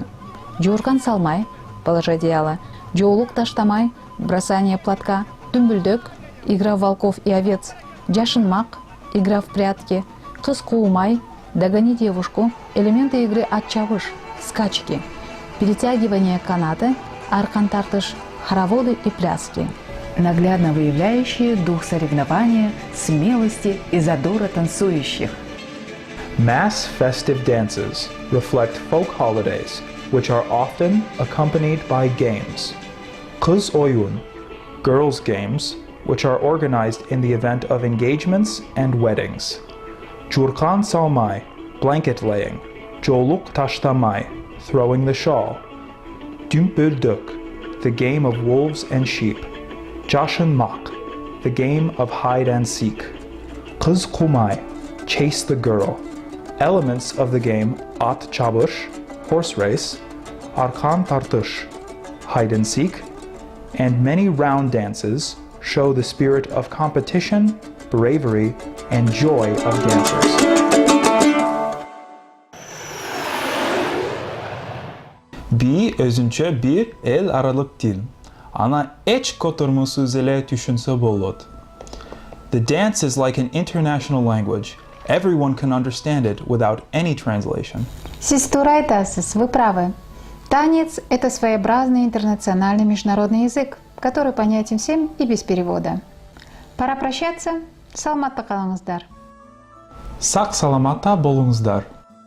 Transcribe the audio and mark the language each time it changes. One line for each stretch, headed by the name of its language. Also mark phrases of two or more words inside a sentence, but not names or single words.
Kyrgyz: Джуркан салмай
Russian: – положи одеяло,
Kyrgyz: джоулук таштамай
Russian: – бросание платка, думбульдек – игра в волков и овец, джашинмак – игра в прятки,
Kyrgyz: Кыз куумай,
Russian: догони девушку, элементы игры отчавыш, скачки, перетягивание каната,
Kyrgyz: аркан тартыш,
Russian: хороводы и пляски. Наглядно выявляющие дух соревнования, смелости и задора танцующих.
English: Mass festive dances reflect folk holidays, which are often accompanied by games.
Kyrgyz: Кыз оюн,
English: girls' games, which are organized in the event of engagements and weddings.
Kyrgyz: Журкан салмай,
English: blanket laying.
Kyrgyz: Жоолук таштамай,
English: throwing the shawl. Dümbüldük, the game of wolves and sheep. Jashinmak, the game of hide and seek.
Kyrgyz: Кыз куумай,
English: chase the girl. Elements of the game at çabuş, horse race,
Kyrgyz: аркан тартыш,
English: hide and seek, and many round dances show the spirit of competition, bravery, and joy of dancers.
Kyrgyz: Би өзүнчө бир эл аралык тил. Ана эч котормусуз эле түшүнсө болот. The dance is like an international language. Everyone can understand it without any translation. Сиз туура айтасыз,
Russian: вы правы. Танец – это своеобразный интернациональный международный язык, который понятен всем и без перевода. Пора прощаться.
Kyrgyz: Саламатта калыңыздар. Сак саламатта болуңуздар.